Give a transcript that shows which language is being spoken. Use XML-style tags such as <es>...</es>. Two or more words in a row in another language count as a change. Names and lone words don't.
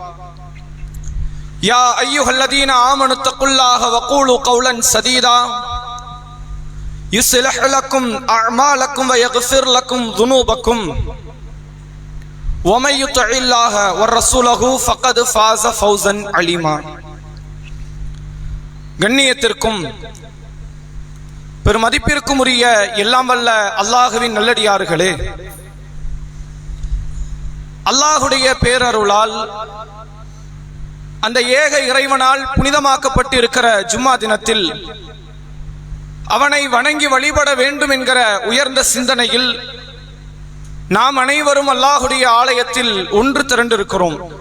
<ar>يا أيها الذين آمنوا اتقوا الله وقولوا قولا سديدا يصلح لكم أعمالكم ويغفر لكم ذنوبكم ومن يطع الله ورسوله فقد فاز فوزا عليما.</ar> <ta>கண்ணியத்திற்கும் பெருமதிப்பிற்கும் உரிய எல்லாம் வல்ல அல்லாஹுவின் நல்லடியார்களே, அல்லாஹுடைய பேரருளால் அந்த ஏக இறைவனால் புனிதமாக்கப்பட்டு இருக்கிற ஜும்மா தினத்தில் அவனை வணங்கி வழிபட வேண்டும் என்கிற உயர்ந்த சிந்தனையில் நாம் அனைவரும் அல்லாஹுடைய ஆலயத்தில் ஒன்று திரண்டிருக்கிறோம்.</ta>